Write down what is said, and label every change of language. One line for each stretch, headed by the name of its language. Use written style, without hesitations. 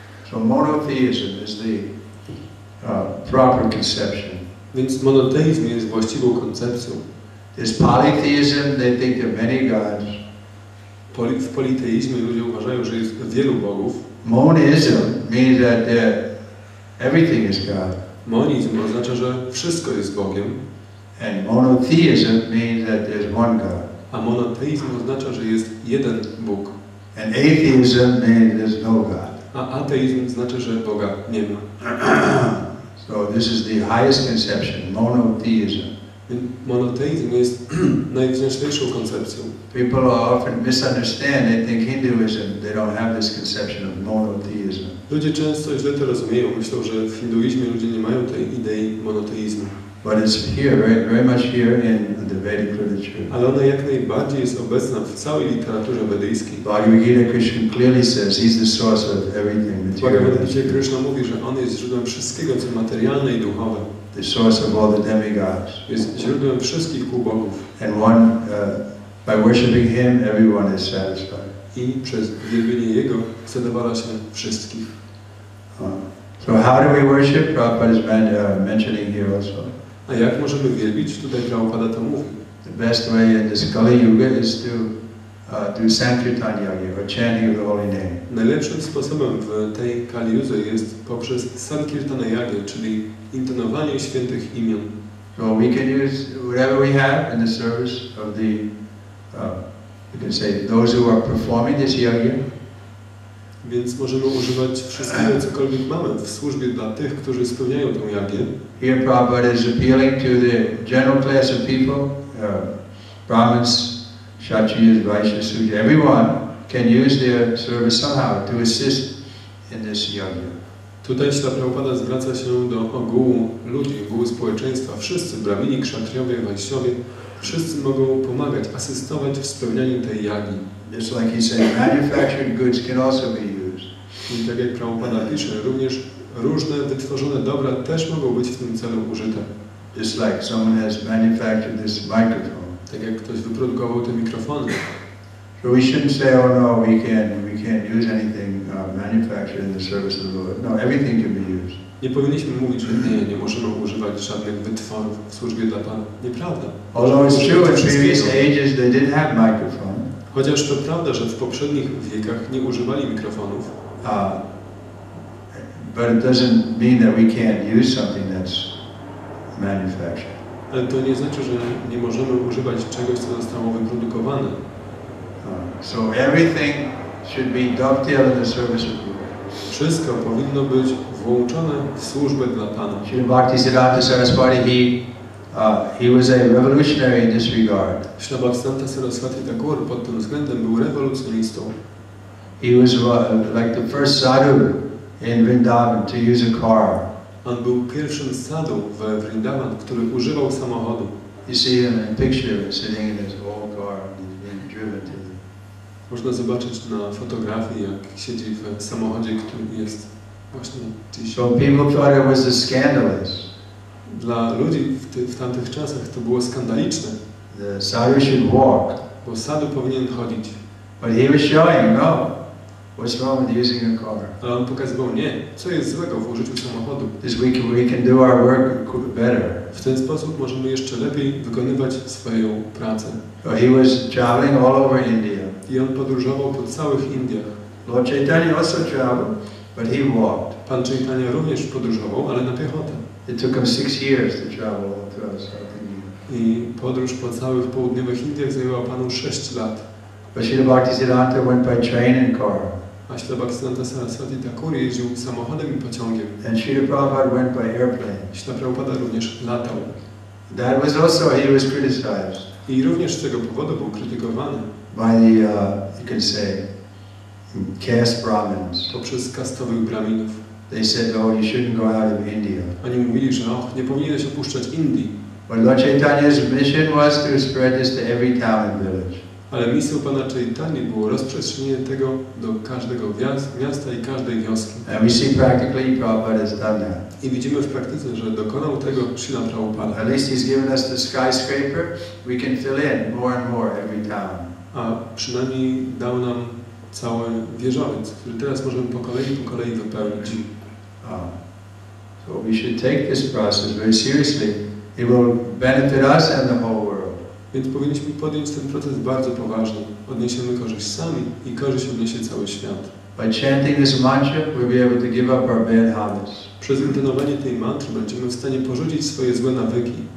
English: So monotheism is the proper conception.
Polish: Więc monoteizm jest właściwą koncepcją.
English: There's polytheism, they think there are many gods.
Polish: W politeizmie ludzie uważają, że jest wielu bogów.
English: Monism means that everything is God.
Polish: Monizm oznacza, że wszystko jest Bogiem.
English: And monotheism means that there's one God.
Polish: A monoteizm oznacza, że jest jeden Bóg.
English: And atheism means there's no God.
Polish: A ateizm znaczy, że Boga nie ma.
English: So this is the highest conception, monotheism.
Polish: Monoteizm jest najwznioślejszą koncepcją.
English: People often misunderstand. They think Hinduism, they don't have this conception of monotheism.
Polish: Ludzie często źle to rozumieją. Myślą, że w hinduizmie ludzie nie mają tej idei monoteizmu.
English: But it's here, very much here in the Vedic literature.
Polish: Ale ona jak najbardziej jest obecna w całej literaturze wedyjskiej.
English: Bhagavad Gita, Krishna clearly says he's the source of everything
Polish: W Bhagavad
English: material.
Polish: Gita Krishna mówi, że on jest źródłem wszystkiego, co materialne i duchowe.
English: The source of all the demigods.
Polish: Jest źródłem wszystkich półbogów.
English: And one, by worshiping him, everyone is satisfied.
Polish: I przez wielbienie Jego zadowala się wszystkich.
English: So how do we worship? Prabhupada is mentioning here also.
Polish: A jak możemy wielbić? Tutaj Prabhupada to mówi.
English: The best way in this Kali Yuga is to do Sankirtan Yajna, or chanting of the holy name.
Polish: Najlepszym sposobem w tej Kali Yudze jest poprzez Sankirtana Yajna, czyli intonowanie świętych imion.
English: So we can use whatever we have in the service of the, you can say, those who are performing this yajna.
Polish: Więc możemy używać wszystkiego, cokolwiek mamy w służbie dla tych, którzy spełniają tę jagnię.
English: Here Prabhupada is appealing to the general class of people, Brahmins, Kshatriyas, Vaishyas, Sudras. Everyone can use their service somehow to assist in this yajna.
Polish: Tutaj Śla Prabhupada zwraca się do ogółu ludzi, ogółu społeczeństwa. Wszyscy, brahmini, kszatriowie, wajśiowie, wszyscy mogą pomagać, asystować w spełnianiu tej jagi.
English: Just like he said, manufactured goods can also be used.
Polish: I tak jak Prabhupada pisze, również różne wytworzone dobra też mogą być w tym celu użyte.
English: Just like someone has manufactured this microphone.
Polish: Tak jak ktoś wyprodukował te mikrofony.
English: So we shouldn't say, oh no, we can't use anything manufactured in the service of the Lord. No, everything can be used.
Polish: Nie powinniśmy mówić, że nie możemy używać żadnych wytworów w służbie dla Pana. Nieprawda.
English: Although it's true in previous ages they didn't have microphone.
Polish: Chociaż to prawda, że w poprzednich wiekach nie używali mikrofonów.
English: But it doesn't mean that we can't use something that's manufactured.
Polish: Ale to nie znaczy, że nie możemy używać czegoś, co zostało wyprodukowane.
English: So everything should be dovetailed in the service of the Lord.
Polish: Wszystko powinno być włączone w służbę dla Pana.
English: Srila Bhaktisiddhanta Saraswati, he was a revolutionary in this regard.
Polish: Śla Bhaktisiddhanta Saraswati Thakur pod tym względem był rewolucjonistą.
English: He was like the first sadhu in Vrindavan to use a car.
Polish: On był pierwszym sadhu w Vrindavan, który używał samochodu.
English: You see him in a picture sitting in his old car and he's being driven to the...
Polish: Można zobaczyć na fotografii, jak siedzi w samochodzie, który jest właśnie gdzieś.
English: So people thought it was scandalous.
Polish: Dla ludzi w tamtych czasach to było skandaliczne.
English: The sadhu should walk.
Polish: Bo sadhu powinien chodzić.
English: But he was showing, no, what's wrong with using a car?
Polish: Ale on pokazywał, nie, co jest złego w użyciu samochodu.
English: This we can do our work better.
Polish: W ten sposób możemy jeszcze lepiej wykonywać swoją pracę.
English: So he was traveling all over India.
Polish: I on podróżował po całych Indiach.
English: Lord Chaitanya also traveled, but he walked.
Polish: Pan Chaitanya również podróżował, ale na piechotę.
English: It took him 6 years to travel all throughout South India.
Polish: I podróż po całych południowych Indiach zajęła Panu 6 lat.
English: But Srila Bhaktisiddhanta went by train and car.
Polish: A Śla Bhaktisiddhanta Saraswati Thakur jeździł samochodem i pociągiem.
English: And Srila Prabhupada went by airplane.
Polish: Śla Prabhupada również latał.
English: That was also, he was criticized.
Polish: I również z tego powodu był krytykowany.
English: By the, you could say, caste Brahmins.
Polish: Poprzez kastowych Brahminów.
English: They said, oh, you shouldn't go out of India.
Polish: Oni mówili, że nie powinieneś opuszczać Indii.
English: But Lord Chaitanya's mission was to spread this to every town and village.
Polish: Ale misją Pana Chaitanya było rozprzestrzenienie tego do każdego miasta i każdej wioski.
English: And we see practically Prabhupada has done that.
Polish: I widzimy w praktyce, że dokonał tego Śrila Prabhupada.
English: At least he's given us the skyscraper. We can fill in more and more every town.
Polish: A przynajmniej dał nam cały wieżowiec, który teraz możemy po kolei wypełnić.
English: So we should take this process very seriously. It will benefit us and the whole world.
Polish: Więc powinniśmy podjąć ten proces bardzo poważnie. Odniesiemy korzyść sami i korzyść odniesie cały świat.
English: By chanting this mantra, we'll be able to give up our bad habits.
Polish: Przez intonowanie tej mantry będziemy w stanie porzucić swoje złe nawyki.